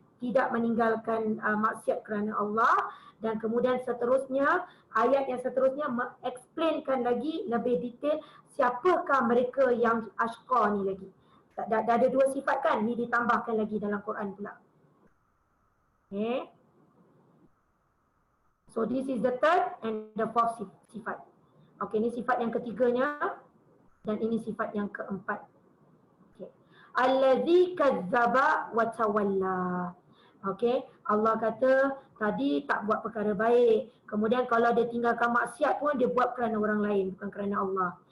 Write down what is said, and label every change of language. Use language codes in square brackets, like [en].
[ms] tidak meninggalkan maksiat kerana Allah. Dan kemudian seterusnya, ayat yang seterusnya mengexplainkan lagi lebih detail siapakah mereka yang ashqa ni lagi. Dah ada dua sifat kan, ni ditambahkan lagi dalam Quran pula. Okay. [en] So this is the third and the fourth sifat. [ms] Okay, ni sifat yang ketiganya dan ini sifat yang keempat. [ar] Okay. Allazi kazzaba wa tawalla. [ms] Okay, Allah kata tadi tak buat perkara baik. Kemudian kalau dia tinggalkan maksiat pun dia buat kerana orang lain, bukan kerana Allah.